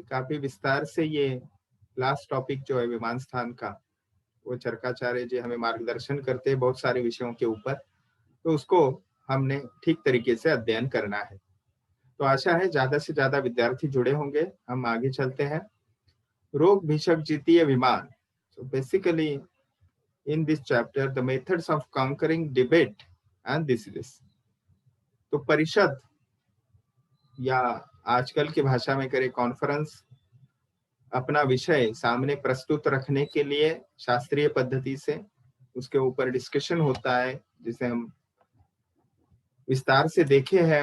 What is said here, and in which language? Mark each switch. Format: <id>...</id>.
<hi>काफी विस्तार से ये लास्ट टॉपिक जो है विमान स्थान का, वो चरकाचार्य जी हमें मार्गदर्शन करते हैं बहुत सारे विषयों के ऊपर, तो उसको हमने ठीक तरीके से अध्ययन करना है। तो आशा है ज्यादा से ज्यादा विद्यार्थी जुड़े होंगे। हम आगे चलते हैं। रोग भिषक जितीय विमान।</hi> <en>So basically in this chapter the methods of conquering debate and diseases.</en> <hi>तो परिषद या आजकल की भाषा में करें कॉन्फ्रेंस, अपना विषय सामने प्रस्तुत रखने के लिए शास्त्रीय पद्धति से उसके ऊपर डिस्कशन होता है, जिसे हम विस्तार से देखे हैं।</hi>